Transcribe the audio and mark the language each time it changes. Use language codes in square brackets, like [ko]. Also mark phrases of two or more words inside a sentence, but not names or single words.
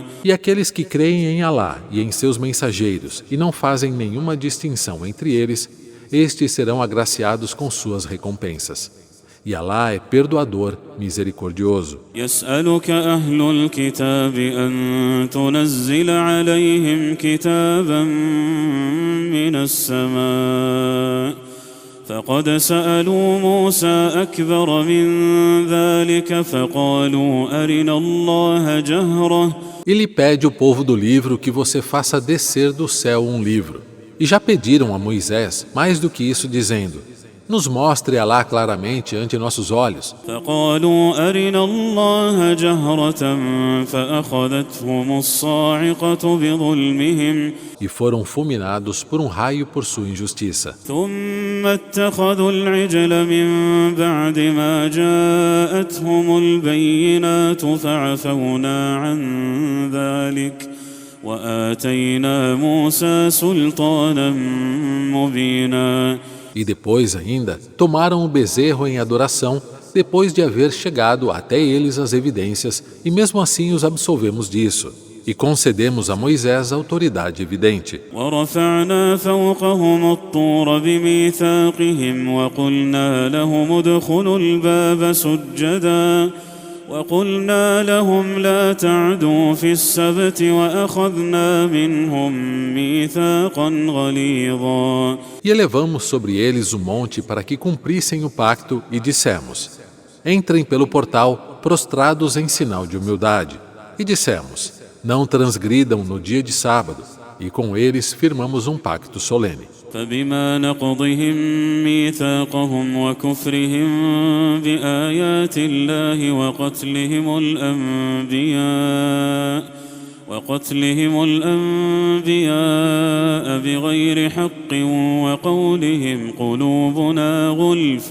[pt] E aqueles que creem em Alá e em seus mensageiros e não fazem nenhuma distinção entre eles, estes serão agraciados com suas recompensas. E Alá é perdoador, misericordioso. [ar] يسألك أهل الكتاب أن تنزل عليهم كتابا من السماء فقد سألوا موسى أكبر من ذلك فقالوا أرنا الله جهرة. [pt] E lhe pede o povo do livro que você faça descer do céu um livro. E já pediram a Moisés mais do que isso, dizendo: nos mostre Alá claramente ante nossos olhos. [ar] فقالوا أرنا الله جهرة فأخذتهم الصاعقة بظلمهم [pt] E foram fulminados por um raio por sua injustiça. [ar] ثم اتخذوا العجل من بعد ما جاءتهم البينات فعفونا عن ذلك وآتينا موسى سلطانا مبينا. [pt] E depois ainda tomaram o bezerro em adoração, depois de haver chegado até eles as evidências, e mesmo assim os absolvemos disso. E concedemos a Moisés a autoridade evidente. [ar] ورفعنا فوقهم الطور بميثاقهم وقلنا لهم ادخلوا الباب سجدا وقلنا لهم لا تعدوا في السبت وأخذنا منهم ميثاقا غليظا. [pt] E elevamos sobre eles o monte para que cumprissem o pacto e dissemos: entrem pelo portal prostrados em sinal de humildade. E dissemos: não transgridam no dia de sábado. E com eles firmamos um pacto solene. [ar] فبما نقضهم ميثاقهم وكفرهم بآيات الله وقتلهم الأنبياء بغير حق وقولهم قلوبنا غلف.